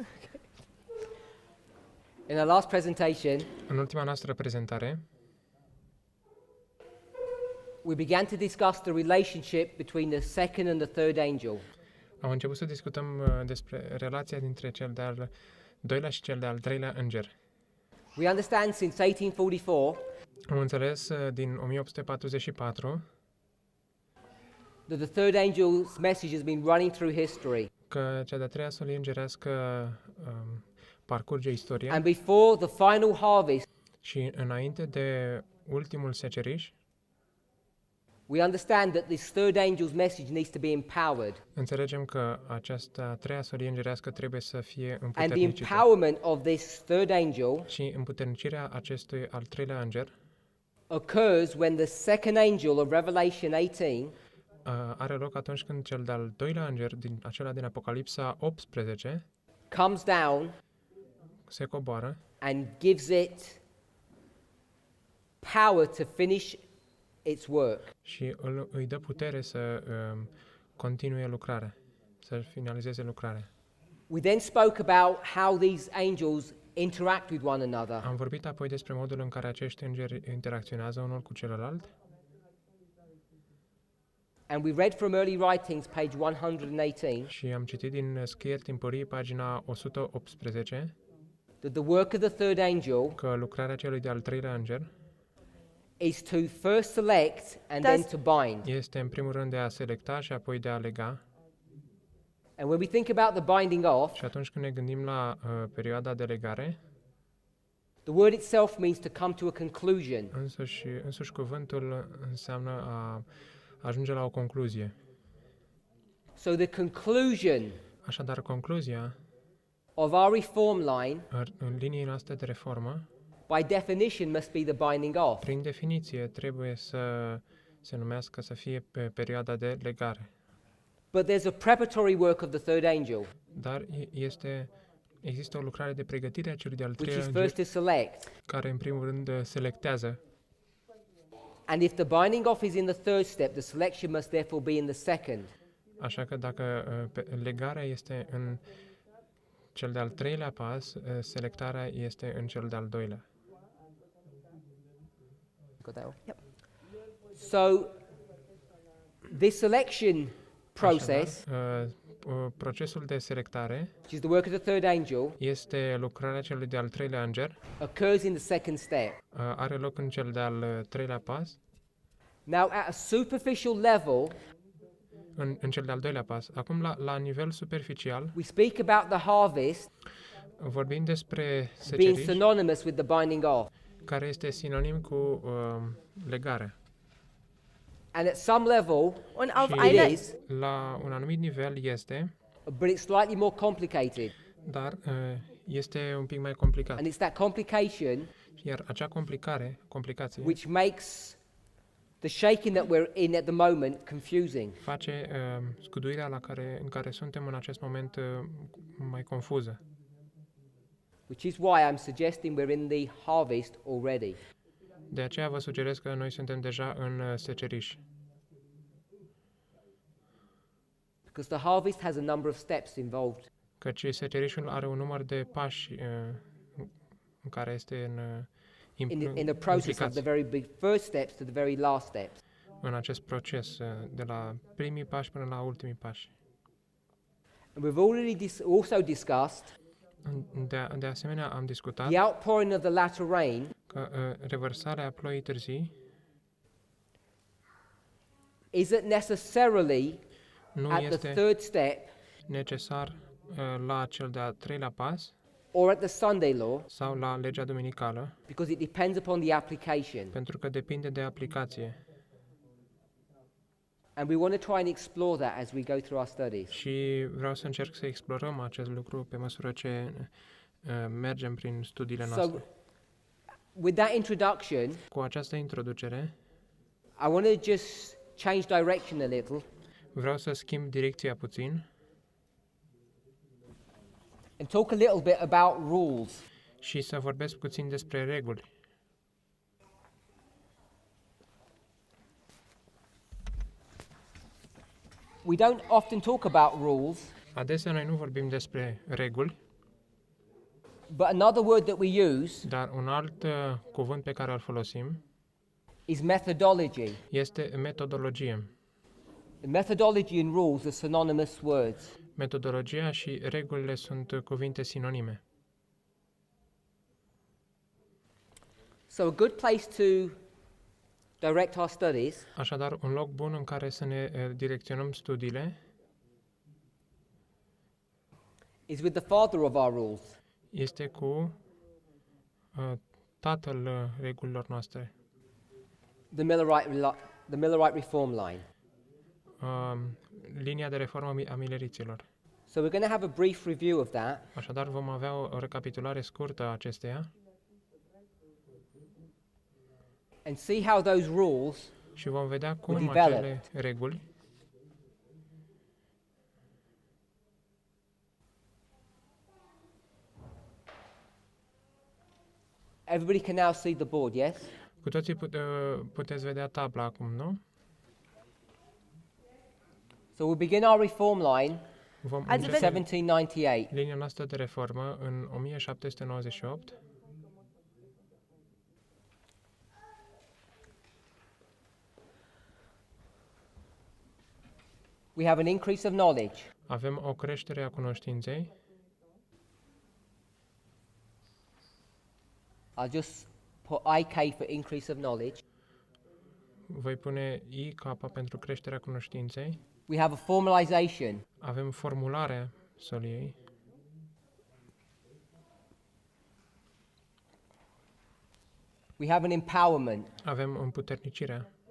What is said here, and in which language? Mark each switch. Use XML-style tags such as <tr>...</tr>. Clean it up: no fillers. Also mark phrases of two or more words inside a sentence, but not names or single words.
<en>In our last presentation,</en> <ro>În ultima noastră prezentare,</ro> <en>we began to discuss the relationship between the second and the third angel.</en> <ro>am început să discutăm despre relația dintre cel de-al doilea și cel de-al treilea înger.</ro> <en>We understand since 1844</en> <ro>Am înțeles din 1844</ro> <en>that the third angel's message has been running through history.</en> <ro>că cea de-a treia solie îngerească parcurge istoria</ro> <en>And before the final harvest,</en> <ro>și înainte de ultimul seceriș,</ro> <en>we understand that this third angel's message needs to be empowered.</en> <ro>înțelegem că această a treia solie îngerească trebuie să fie</ro> <en>And the</en> <ro>împuternicită.</ro> <en>empowerment of this third angel</en> <ro>Și împuternicirea acestui al treilea înger</ro> <en>occurs when the second angel of Revelation 18</en> <ro>are loc atunci când cel de-al doilea înger, acela din Apocalipsa 18,</ro> <en>comes down</en> <ro>se coboară</ro> <en>and gives it power to finish its work.</en> <ro>și îi dă putere să continue lucrarea, să finalizeze lucrarea.</ro> <en>We then spoke about how these angels interact with one another.</en> <ro>Am vorbit apoi despre modul în care acești îngeri interacționează unul cu celălalt</ro> <en>And we read from early writings, page 118,</en> <ro>și am citit din scrieri timpării, pagina 118,</ro> <en>that the work of the third angel</en> <ro>că lucrarea celui de-al treilea înger</ro> <en>is to first select and then to bind.</en> <ro>este în primul rând de a selecta și apoi de a lega.</ro> <en>And when we think about the binding off,</en> <ro>Și atunci când ne gândim la perioada de legare,</ro> <en>the word itself means to come to a conclusion.</en> <ro>însuși cuvântul înseamnă a ajunge la o concluzie.</ro> <en>So the conclusion</en> <ro>Așadar, concluzia</ro> <en>of our reform line,</en> <ro>în liniei noastre de reformă,</ro> <en>by definition, must be the binding off.</en> <ro>prin definiție, trebuie să se numească să fie pe perioada de legare.</ro> <en>But there's a preparatory work of the third angel,</en> <ro>Dar există o lucrare de pregătire a celui de-al</ro> <en>which</en> <ro>treilea</ro> <en>is</en> <ro>înger,</ro> <en>first to select.</en> <ro>care în primul rând selectează.</ro> <en>And if the binding off is in the third step, the selection must therefore be in the second.</en> <ro>Așa că dacă legarea este în cel de-al treilea pas, selectarea este în cel de-al doilea.</ro> <en>Got that one? Yep. So this selection process,</en> <ro>Așadar, procesul de selectare</ro> <en>which is the work of the third angel,</en> <ro>este lucrarea celui de-al treilea înger,</ro> <en>occurs in the second step.</en> <ro>are loc în cel de-al treilea pas,</ro> <en>Now, at a superficial level,</en> <ro>în cel de-al doilea pas. Acum, la nivel superficial,</ro> <en>we speak about the harvest</en> <ro>vorbim despre</ro> <en>being</en> <ro>seceriș,</ro> <en>synonymous with the binding off.</en> <ro>care este sinonim cu legarea.</ro> <en>And at some level, Und auf</en> <ro>Și einer</ro> <en>it is,</en> <ro>la un anumit nivel este,</ro> <en>but it's slightly more complicated.</en> <ro>dar este un pic mai complicat.</ro> <en>And it's that complication</en> <ro>Iar acea complicație,</ro> <en>which makes the shaking that we're in at the moment confusing.</en> <ro>face scuduirea în care suntem în acest moment mai confuză.</ro> <en>Which is why I'm suggesting we're in the harvest already.</en> <ro>De aceea vă sugerez că noi suntem deja în seceriș.</ro> <en>Because the harvest has a number of steps involved.</en> <ro>Căci secerișul are un număr de pași în care este</ro> <en>In the process of</en> <ro>implicați</ro> <en>the very big first steps to the very last steps.</en> <ro>în acest proces, de la primii pași până la ultimii pași.</ro> <en>And we've already also discussed</en> <ro>De asemenea, am discutat</ro> <en>the outpouring of the latter rain</en> <ro>că revărsarea ploii târzii</ro> <en>isn't necessarily</en> <ro>nu</ro> <en>at the</en> <ro>este</ro> <en>third step</en> <ro>necesar la cel de-al treilea pas</ro> <en>or at the Sunday law,</en> <ro>sau la legea duminicală,</ro> <en>because it depends upon the application.</en> <ro>pentru că depinde de aplicație.</ro> <en>And we want to try and explore that as we go through our studies.</en> <ro>Și vreau să încerc să explorăm acest lucru pe măsură ce mergem prin studiile</ro> <en>So,</en> <ro>noastre.</ro> <en>with that introduction,</en> <ro>Cu această introducere,</ro> <en>I want to just change direction a little</en> <ro>Vreau să schimb direcția puțin</ro> <en>and talk a little bit about rules.</en> <ro>și să vorbesc puțin despre reguli.</ro> <en>We don't often talk about rules,</en> <ro>Adesea noi nu vorbim despre reguli,</ro> <en>but another word that we use</en> <ro>dar un alt cuvânt pe care îl folosim</ro> <en>is methodology.</en> <ro>este metodologie.</ro> <en>Methodology and rules are synonymous words.</en> <ro>Metodologia și regulile sunt cuvinte sinonime.</ro> <en>So a good place to direct our studies</en> <ro>Așadar, un loc bun în care să ne direcționăm studiile</ro> <en>is with the father of our rules,</en> <ro>este cu tatăl regulilor noastre,</ro> <en>the Millerite reform line.</en> <ro>linia de reformă a mileriților.</ro> <en>So we're going to have a brief review of that,</en> <ro>Așadar, vom avea o recapitulare scurtă a acesteia</ro> <en>and see how those rules</en> <ro>și vom vedea cum</ro> <en>Developed.</en> <ro>acele reguli</ro> <en>everybody can now see the board, yes?</en> <ro>cu toții puteți vedea tabla acum, nu?</ro> <en>So we'll begin our reform line</en> <ro>Vom</ro> <en>in</en> <ro>începe 1798. linia noastră de reformă în 1798.</ro> <en>We have an increase of knowledge.</en> <ro>Avem o creștere a cunoștinței.</ro> <en>I'll just put IK for increase of knowledge.</en> <ro>Voi pune IK pentru creșterea cunoștinței.</ro> <en>We have a formalization.</en> <ro>Avem formularea soliei.</ro> <en>We have an empowerment.</en> <ro>Avem împuternicirea.</ro>